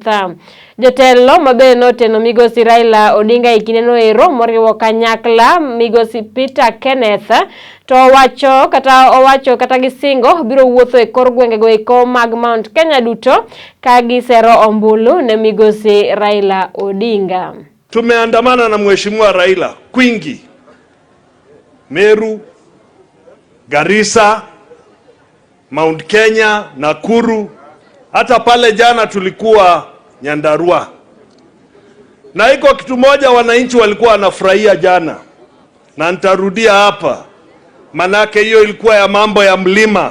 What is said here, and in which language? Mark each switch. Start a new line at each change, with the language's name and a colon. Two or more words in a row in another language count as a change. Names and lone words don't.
Luo (Kenya and Tanzania): Jotelo mabende noteno Migosi Raila Odinga e kinde noero moriwo kanyakla Migosi Peter Kenneth to owacho kata gisingo biro wuotho e kor gwengego eko mag Mount Kenya duto ka gisero ombulu ne Migosi Raila Odinga.
Swahili: Tumeandamana na Mheshimiwa Raila kwingi, Meru, Garissa, Mount Kenya, Nakuru, hata pale jana tulikuwa Nyandarua. Na iko kitu moja wananchi walikuwa wanafurahia jana, na nitarudia hapa, manake hiyo ilikuwa ya mambo ya mlima.